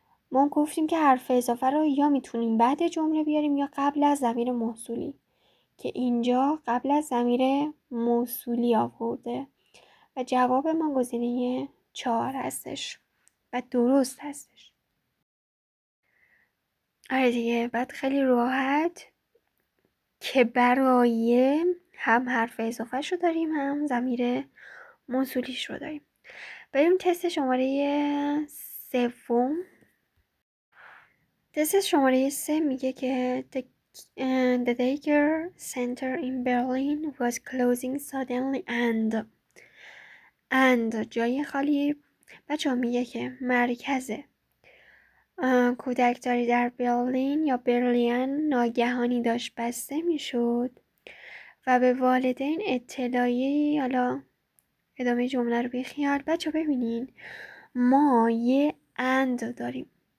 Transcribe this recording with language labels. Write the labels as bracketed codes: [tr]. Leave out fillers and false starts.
[fa] ما گفتیم که حرف اضافه رو یا میتونیم بعد جمله بیاریم یا قبل از ضمیر موصولی، که اینجا قبل از ضمیر موصولی آورده و جواب ما گزینه 4 هستش و درست هستش. آره دیگه. بعد خیلی راحت که برای هم حرف اضافه شو داریم هم ضمیر موصولیش رو داریم. بریم تست شماره 3. تست شماره 3 میگه که [en] the daycare center in Berlin was closing suddenly and [fa] جای خالی. بچه ها میگه که مرکز کودکداری در برلین یا برلین ناگهانی داشت بسته میشد و به والدین اطلاعی. حالا ادامه جمله رو بیخیال. بچه ها ببینین ما یه and داریم.